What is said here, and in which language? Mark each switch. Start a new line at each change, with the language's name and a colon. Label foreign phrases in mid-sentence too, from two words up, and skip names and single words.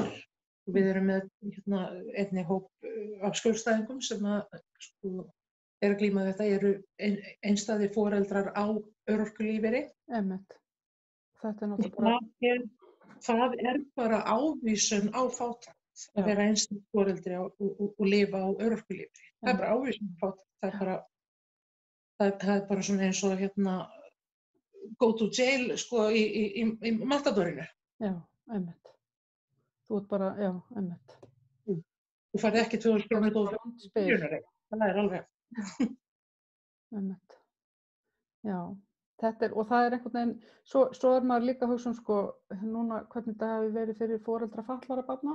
Icelandic: Og við erum með einni hóp af skjólstæðingum sem eru að glíma við þetta, eru einstæðir foreldrar á örorkulífeyri. Einmitt. Þetta er náttúrulega það er bara ávísun á fátækt að vera einstæð foreldri og lifa á örorkulífeyri. Það er bara ávísun á fátækt. Það er bara svona eins og
English: go to jail
Icelandic: í Matadorinu. Já, einmitt. Þú ert bara, já, einmitt. Þú færði ekki 2000 krónur og það er alveg. Einmitt. Já, og það er einhvern veginn, svo er maður líka að hugsa núna hvernig þetta hafi verið fyrir foreldra fatlaðra barna.